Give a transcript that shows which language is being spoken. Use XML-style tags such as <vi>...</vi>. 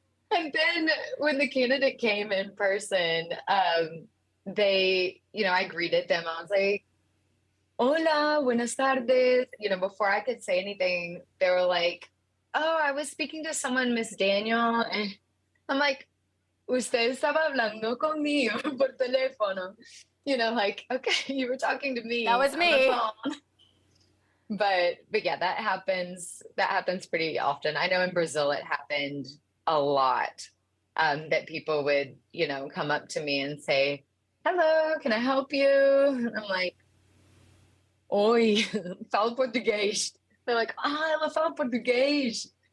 <en>And then when the candidate came in person, I greeted them. I was like,</en> <es>hola, buenas tardes.</es> <en>Before I could say anything, they were like, oh, I was speaking to someone, Miss Daniel. And I'm like,</en> <es>usted estaba hablando conmigo por teléfono.</es> <en>Like, okay, you were talking to me. That was me. But yeah, that happens pretty often. I know in Brazil it happened a lot, that people would, come up to me and say, hello, can I help you? And I'm like,</en> <pt>oi, falo português.</pt> <en>They're like,</en> <pt>ela fala português.</pt>